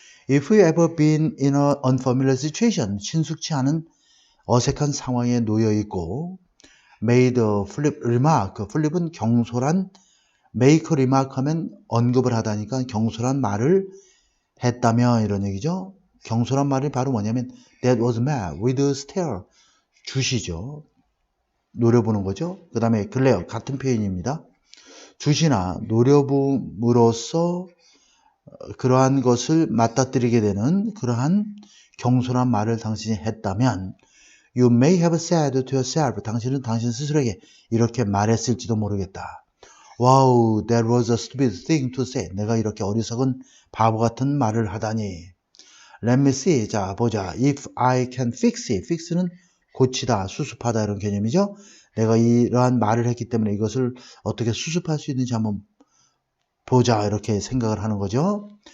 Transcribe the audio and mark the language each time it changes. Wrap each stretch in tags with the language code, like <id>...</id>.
<en>If you ever been in an unfamiliar situation</en> <ko>친숙치 않은 어색한 상황에 놓여 있고</ko> <en>made a flip remark</en> <ko>flip은 경솔한</ko> <en>make a remark</en> <ko>하면 언급을 하다니까 경솔한 말을 했다면 이런 얘기죠. 경솔한 말이 바로 뭐냐면</ko> <en>that was met with a stare</en> <ko>주시죠. 노려보는 거죠. 그 다음에 glare 같은 표현입니다. 주시나 노려봄으로써 그러한 것을 맞닥뜨리게 되는 그러한 경솔한 말을 당신이 했다면</ko> <en>You may have said to yourself,</en> <ko>당신은 당신 스스로에게 이렇게 말했을지도 모르겠다.</ko> <en>Wow, that was a stupid thing to say.</en> <ko>내가 이렇게 어리석은 바보 같은 말을 하다니.</ko> <en>Let me see.</en> <ko>자, 보자.</ko> <en>If I can fix it.</en> <ko>fix는 고치다, 수습하다 이런 개념이죠. 내가 이러한 말을 했기 때문에 이것을 어떻게 수습할 수 있는지 한번 보자 이렇게 생각을 하는 거죠.</ko>